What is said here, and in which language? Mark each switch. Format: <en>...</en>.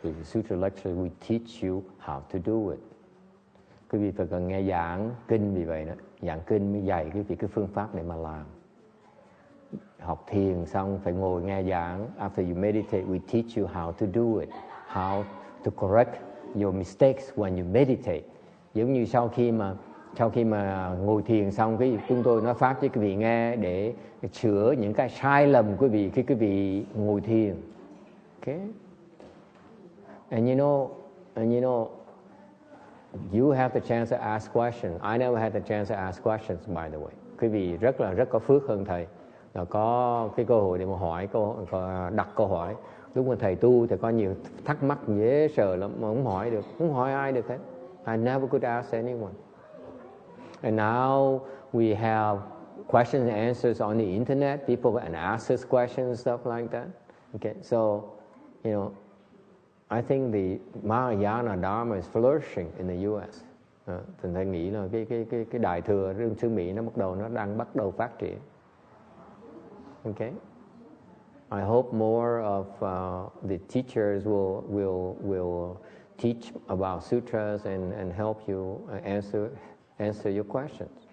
<en>With the sutra lectures, we teach you how to do it.</en> <vi>Quý vị phải cần nghe giảng kinh vì vậy đó. Giảng kinh mới dạy quý vị cái phương pháp để mà làm. Học thiền xong phải ngồi nghe giảng.</vi> <en>After you meditate, we teach you how to do it. How to correct your mistakes when you meditate.</en> <vi>Giống như sau khi mà ngồi thiền xong, chúng tôi nói pháp cho quý vị nghe để sửa những cái sai lầm của quý vị khi quý vị ngồi thiền.</vi> <en>Okay? And you know, you have the chance to ask questions. I never had the chance to ask questions, by the way.</en> <vi>Quý vị rất có phước hơn thầy. Là có cái cơ hội để mà đặt câu hỏi. Lúc mà thầy tu thì có nhiều thắc mắc dễ sợ lắm mà không hỏi ai được hết.</vi> <en>I never could ask anyone. And now we have questions and answers on the internet. People can ask us questions, stuff like that. Okay, so, I think the Mahayana Dharma is flourishing in the U.S.</en> <vi>Thì thầy nghĩ là cái đại thừa rương xứ Mỹ nó đang bắt đầu phát triển.</vi> <en>Okay, I hope more of the teachers will teach about sutras and help you answer your questions.</en>